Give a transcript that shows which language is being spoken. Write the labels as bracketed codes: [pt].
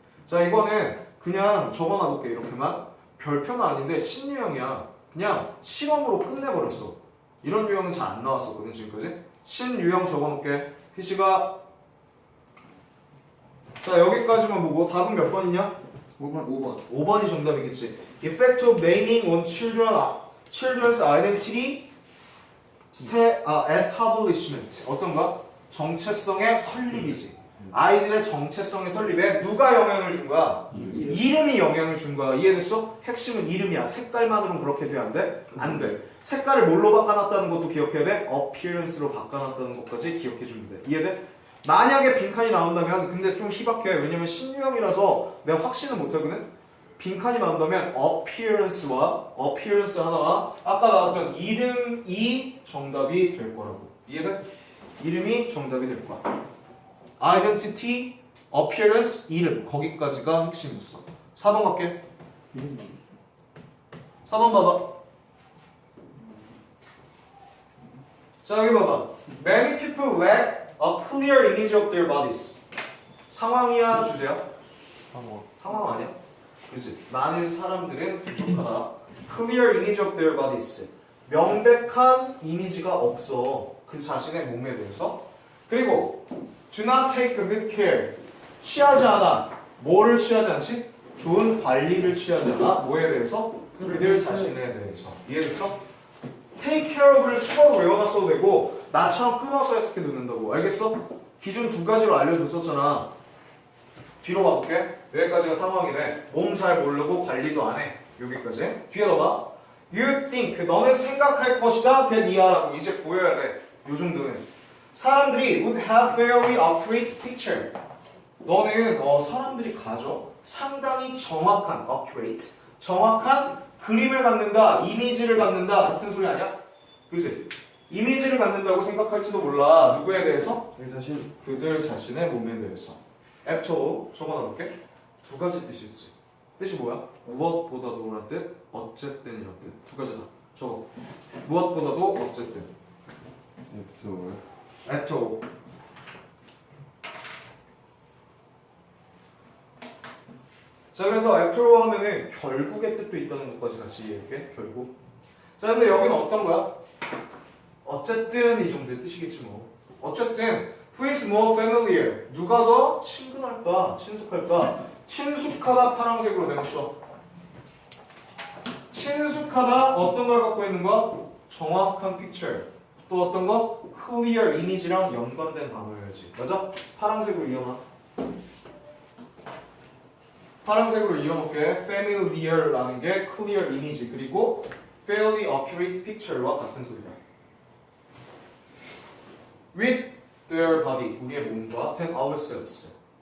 [ko] 자, 이거는 그냥 적어놔볼게. 이렇게만. 별표는 아닌데 신유형이야. 그냥 실험으로 끝내버렸어. 이런 유형은 잘 안 나왔었거든 지금까지. 신유형 적어놓을게. 희시가 자, 여기까지만 보고 답은 몇 번이냐? 5번. 5번이 정답이겠지. [en] Effect of naming on children's identity establishment. [ko] 어떤가? 정체성의 설립이지. 아이들의 정체성의 설립에 누가 영향을 준 거야? 이름이 영향을 준 거야. 이해됐어? 핵심은 이름이야. 색깔만으로는 그렇게 돼야 안 돼? 안 돼. 색깔을 뭘로 바꿔놨다는 것도 기억해야 돼? appearance로 바꿔놨다는 것까지 기억해주면 돼. 이해돼? 만약에 빈칸이 나온다면 근데 좀 희박해. 왜냐면 신유형이라서 내가 확신은 못하거든. 빈칸이 나온다면 appearance 하나와 아까 나왔던 이름이 정답이 될 거라고. 이해돼? 이름이 정답이 될 거야. identity, appearance, 이름 거기까지가 핵심이었어. 4번 갈게. 4번 봐봐. 자, 여기 봐봐. [en] Many people lack a clear image of their bodies. [ko] 상황이야, 주제야? 상황 아니야? 그치? 많은 사람들은 부족하다. [en] Clear image of their bodies. [ko] 명백한 이미지가 없어. 그 자신의 몸에 대해서. 그리고 [en] do not take good care. [ko] 취하지 않아. 뭐를 취하지 않지? 좋은 관리를 취하지 않아. 뭐에 대해서? 그들 자신에 대해서. 이해됐어? [en] take care of [ko] 를 수어로 외워놨어도 되고 나처럼 끊어서 해석해도 된다고. 알겠어? 기준 두 가지로 알려줬었잖아. 뒤로 가볼게. 여기까지가 상황이네. 몸 잘 모르고 관리도 안 해. 여기까지. 뒤에 넣어봐. [en] You think. [ko] 너는 생각할 것이다. that 이하라고. 이제 보여야 돼. 요 정도는. 사람들이 [en] would have fairly accurate picture. [ko] 너는 사람들이 가져. 상당히 정확한 accurate. 정확한 그림을 갖는다. 이미지를 갖는다. 같은 소리 아니야? 그치? 이미지를 갖는다고 생각할지도 몰라. 누구에 대해서? 그들 자신의 몸에 대해서. 애토 적어놔볼게. 두 가지 뜻이 있지. 뜻이 뭐야? 무엇보다도 라는 뜻, 어쨌든이라는 뜻. 두 가지다. 적어. 무엇보다도 어쨌든. 애토. 자, 그래서 애토로 하면은 결국의 뜻도 있다는 것까지 같이 이해할게. 결국. 자, 근데 여기는 어떤 거야? 어쨌든 이 정도의 뜻이겠지 뭐. 어쨌든 [en] who is more familiar? [ko] 누가 더 친근할까? 친숙할까? 친숙하다 파란색으로 내놓죠. 친숙하다 어떤 걸 갖고 있는 거야? 정확한 picture. 또 어떤 거? clear 이미지랑 연관된 단어여야지. 맞아? 파란색으로 이어놔. 파란색으로 이어놓게 familiar라는 게 clear 이미지 그리고 [en] fairly accurate picture [ko] 와 같은 소리다. [en] With their body, [ko] 우리의 몸과 [en] than ourselves.